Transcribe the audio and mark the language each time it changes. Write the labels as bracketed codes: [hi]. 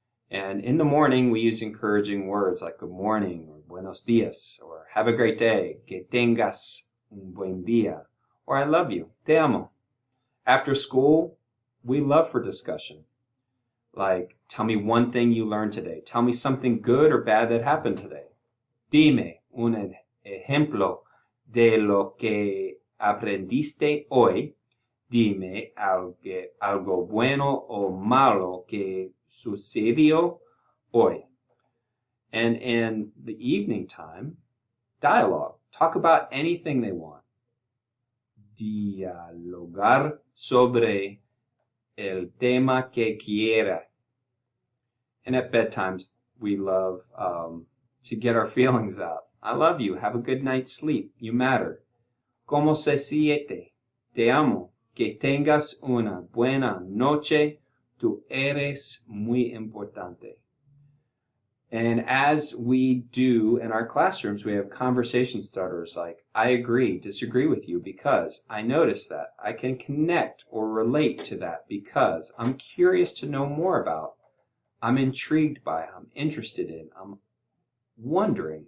[en] And in the morning, we use encouraging words like good morning, or [es] buenos dias, [en] or have a great day, [es] que tengas un buen día, [en] or I love you, [es] te amo. [en] After school, we love for discussion. Like, tell me one thing you learned today. Tell me something good or bad that happened today. [es] Dime un ejemplo de lo que aprendiste hoy. Dime algo bueno o malo que sucedió hoy. [en] And in the evening time, dialogue. Talk about anything they want. [es] Dialogar sobre el tema que quiera. [en] And at bedtimes, we love to get our feelings out. I love you. Have a good night's sleep. You matter. [es] ¿Cómo se siente? Te amo. Que tengas una buena noche. Tú eres muy importante. [en] And as we do in our classrooms, we have conversation starters like, I agree, disagree with you because I noticed that. I can connect or relate to that because I'm curious to know more about. I'm intrigued by, I'm interested in, I'm wondering.